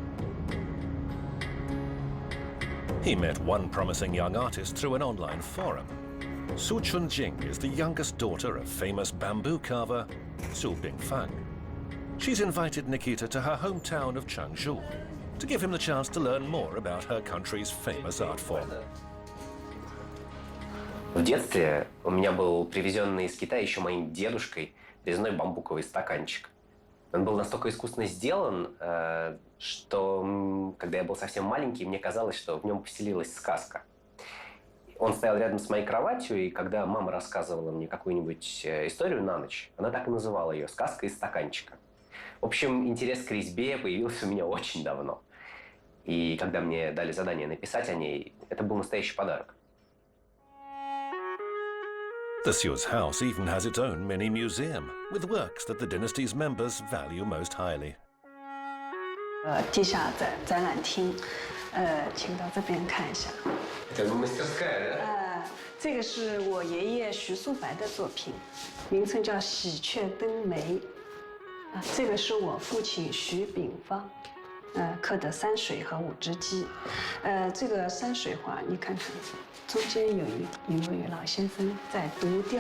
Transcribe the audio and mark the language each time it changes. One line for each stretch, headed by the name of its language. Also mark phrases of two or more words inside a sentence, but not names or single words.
English: He met one promising young artist through an online forum. Su Chunjing is the youngest daughter of famous bamboo carver Su Bingfang. She's invited Nikita to her hometown of Changzhou to give him the chance to learn more about her country's famous art form.
Russian: В детстве у меня был привезенный из Китая еще моим дедушкой резной бамбуковый стаканчик. Он был настолько искусно сделан, что когда я был совсем маленький, мне казалось, что в нем поселилась сказка. Он стоял рядом с моей кроватью, и когда мама рассказывала мне какую-нибудь историю на ночь, она так и называла ее «Сказка из стаканчика». В общем, интерес к резьбе появился у меня очень давно. И когда мне дали задание написать о ней, это был настоящий подарок.
English: The Su's house even has its own mini-museum, with works that the dynasty's members value most highly.
Chinese: 地下展览厅，请到这边看一下。
Russian: Это мастерская, да?
Chinese: 这个是我爷爷徐素白的作品，名称叫《喜鹊登梅》。这个是我父亲徐秉方，刻的山水和五只鸡。这个山水画，你看看，中间有一位老先生在读调。